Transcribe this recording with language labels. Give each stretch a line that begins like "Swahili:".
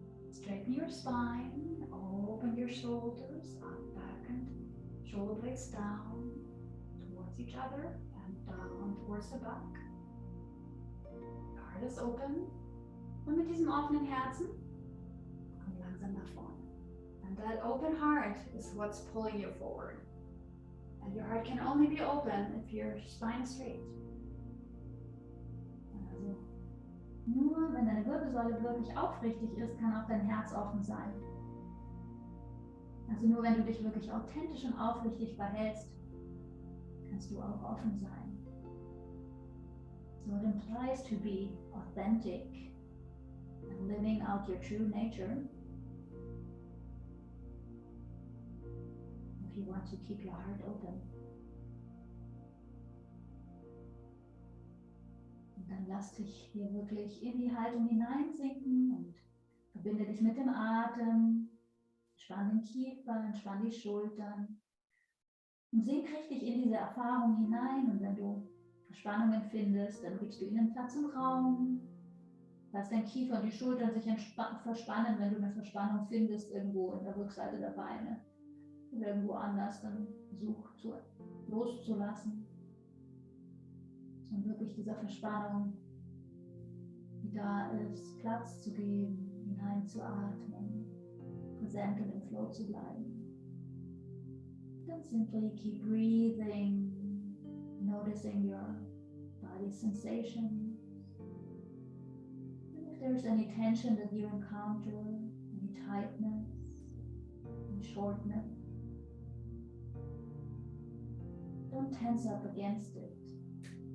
English: Straighten your spine, open your shoulders, up, back, and shoulder blades down towards each other and down towards the back. Heart is open.
German: Und mit diesem offenen Herzen komm langsam nach vorne.
English: And that open heart is what's pulling you forward. And your heart can only be open if your spine is straight.
German: Also nur wenn deine Wirbelsäule wirklich aufrichtig ist, kann auch dein Herz offen sein. Also nur wenn du dich wirklich authentisch und aufrichtig verhältst, kannst du auch offen sein.
English: So it implies to be authentic and living out your true nature. If you want to keep your heart open.
German: Und dann lass dich hier wirklich in die Haltung hineinsinken und verbinde dich mit dem Atem. Entspann den Kiefer, entspann die Schultern. Und sink richtig in diese Erfahrung hinein. Und wenn du Verspannungen findest, dann gibst du ihnen Platz im Raum. Lass dein Kiefer und die Schultern sich verspannen, wenn du eine Verspannung findest, irgendwo in der Rückseite der Beine oder irgendwo anders, dann versuch loszulassen und wirklich dieser Verspannung, die da ist, Platz zu geben, hineinzuatmen, präsent und im Flow zu bleiben.
English: Then simply keep breathing, noticing your body sensations. If there's any tension that you encounter, any tightness, any shortness, don't tense up against it.